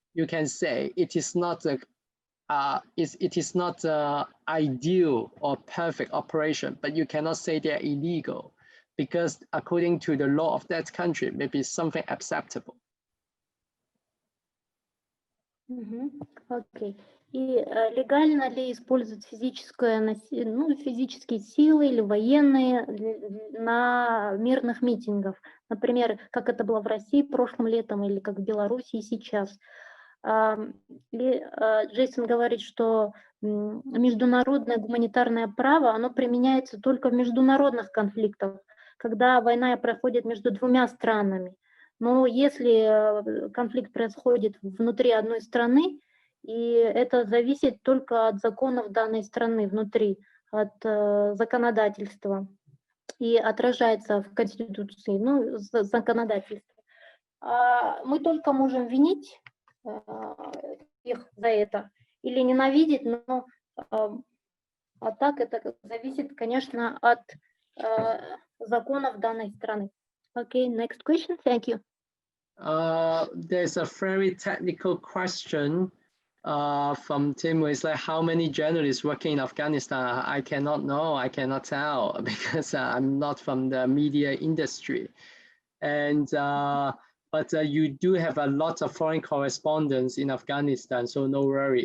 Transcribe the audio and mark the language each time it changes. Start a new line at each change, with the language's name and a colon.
English: You can say it is not a ideal or perfect operation, but you cannot say they're illegal because according to the law of that country, maybe something acceptable.
Russian: Окей. И легально ли использовать физические силы или военные на мирных митингах? Например, как это было в России прошлым летом или как в Беларуси сейчас. Джейсон говорит, что международное гуманитарное право, оно применяется только в международных конфликтах, когда война проходит между двумя странами. Но если конфликт происходит внутри одной страны, и это зависит только от законов данной страны внутри, от законодательства, и отражается в Конституции, законодательство. Мы только можем винить их за это или ненавидеть, но а так это зависит, конечно, от законов данной страны.
English: Okay, next question. Thank you. There's a very technical question from Tim. It's like, how many journalists working in Afghanistan? I cannot know. I cannot tell because I'm not from the media industry. And but you do have a lot of foreign correspondents in Afghanistan, so no worry.